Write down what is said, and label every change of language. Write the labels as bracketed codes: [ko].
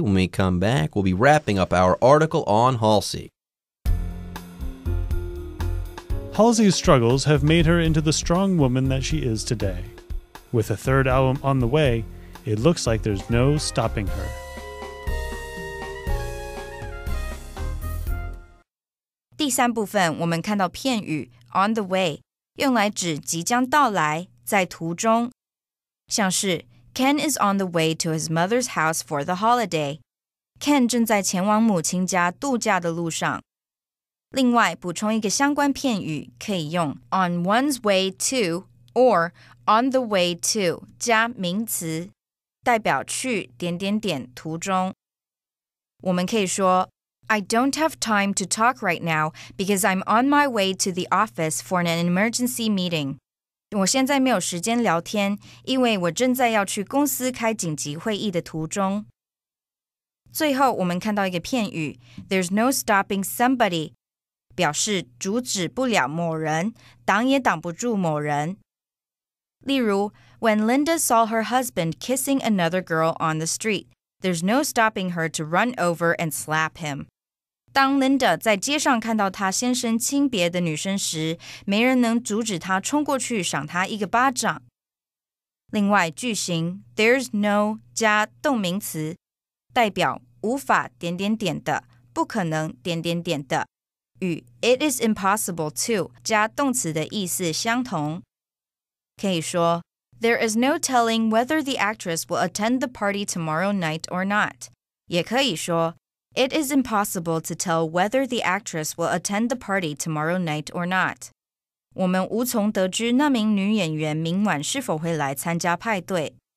[en] When we come back, we'll be wrapping up our article on Halsey. Halsey's struggles have made her into the strong woman that she is today. With a third album on the way, it looks like there's no stopping her. [zh] 第三部分，我们看到片语 [en] on the way [zh] 用来指即将到来，在途中。像是 [en] Ken is on the way to his mother's house for the holiday. [zh] Ken 正在前往母亲家度假的路上。另外，补充一个相关片语，可以用 [en] on one's way to [zh] or on the way to 加名词，代表去……途中。我们可以说 [en] I don't have time to talk right now because I'm on my way to the office for an emergency meeting. [zh] 我现在没有时间聊天，因为我正在要去公司开紧急会议的途中。最后，我们看到一个片语 [en] There's no stopping somebody [zh] 表示阻止不了某人，挡也挡不住某人。例如 [en] When Linda saw her husband kissing another girl on the street, there's no stopping her to run over and slap him. [zh] 当 Linda 在街上看到她先生亲别的女生时，没人能阻止她冲过去赏她一个巴掌。另外，句型 [en] There's no [zh] 加动名词，代表无法……的，不可能……的，与 [en] It is impossible to [zh] 加动词的意思相同。可以说 [en] There is no telling whether the actress will attend the party tomorrow night or not. [zh] 也可以说 [en] It is impossible to tell whether the actress will attend the party tomorrow night or not. [zh] 我们无从得知那名女演员明晚是否会来参加派对。